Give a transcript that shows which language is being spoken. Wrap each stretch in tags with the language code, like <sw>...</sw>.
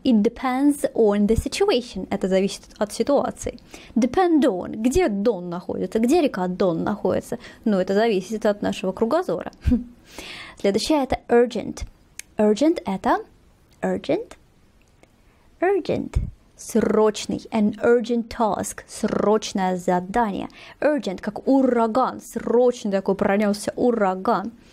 <en>It depends on the situation.</en> <ru>Это зависит от ситуации. Depend on. Где Дон находится? Где река Дон находится? Ну, это зависит от нашего кругозора. Следующее это urgent.</ru> <en>Urgent это urgent.</en> <ru>Срочный.</ru> <en>An urgent task.</en> <ru>Срочное задание. Urgent, как ураган. Срочный такой пронесся ураган.</ru>